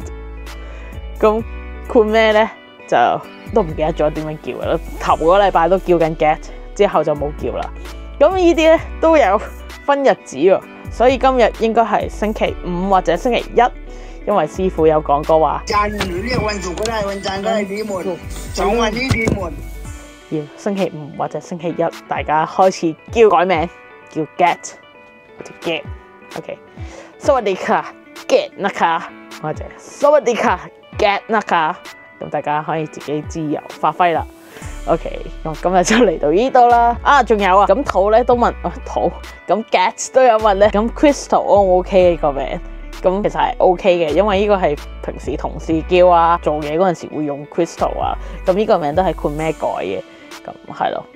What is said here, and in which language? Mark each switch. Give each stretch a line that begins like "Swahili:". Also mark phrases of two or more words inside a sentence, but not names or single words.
Cantonese: 咁括咩咧就都唔記得咗點樣叫啦。頭個禮拜都叫緊 get， 之後就冇叫啦。咁呢啲咧都有分日子喎，所以今日應該係星期5或者星期1，因為師傅有講過話。
Thai: จันทร์เรียกวันศุกร์ก็ได้วันจันทร์ก็ได้ดีหมด2วันนี้ดีหมด。
Cantonese: 要星期5或者星期1，大家開始叫改名，叫 get 或者 get。OK，
Thai: สวัสดีค่ะ get นะคะ
Cantonese: 或者
Thai: สวัสดีค่ะ get นะคะ，
Cantonese: 咁大家可以自己自由發揮啦。OK， 咁今日就嚟到呢度啦。啊，仲有啊，咁土咧都問土，咁 get 都有問咧，咁 Crystal O 唔 OK 呢個名？咁其實係 OK 嘅，因為呢個係平時同事叫啊，做嘢嗰陣時會用 Crystal 啊，咁呢個名都係括咩改嘅，咁係咯。